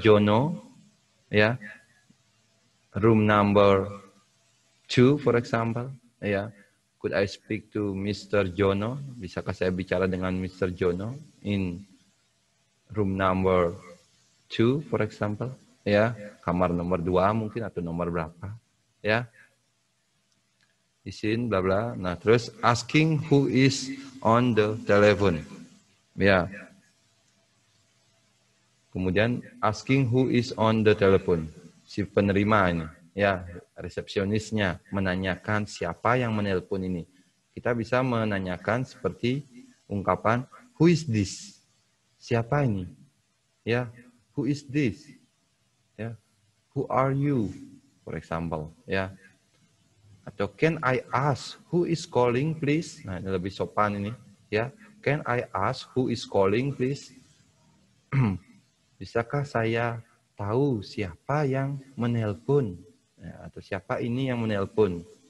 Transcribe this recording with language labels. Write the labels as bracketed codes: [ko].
[en] Jono, ya, room number 2, for example, ya, could I speak to Mr. [id] Jono, bisakah saya bicara dengan Mr. Jono [en] in room number 2, for example, [id] ya, kamar nomor 2 mungkin atau nomor berapa, ya, izin, bla bla. Nah, terus [en] asking who is on the telephone, ya. [id] Kemudian [en] asking who is on the telephone, [id] si penerima ini, ya, resepsionisnya menanyakan siapa yang menelpon ini. Kita bisa menanyakan seperti ungkapan [en] who is this? [id] Siapa ini? [en] Ya, who is this? Ya, who are you? For example, ya. [id] Atau [en] can I ask who is calling please? [id] Nah, ini lebih sopan ini, ya. [en] Can I ask who is calling please? [id] Bisakah saya tahu siapa yang menelpon? Ya, atau siapa ini yang menelpon?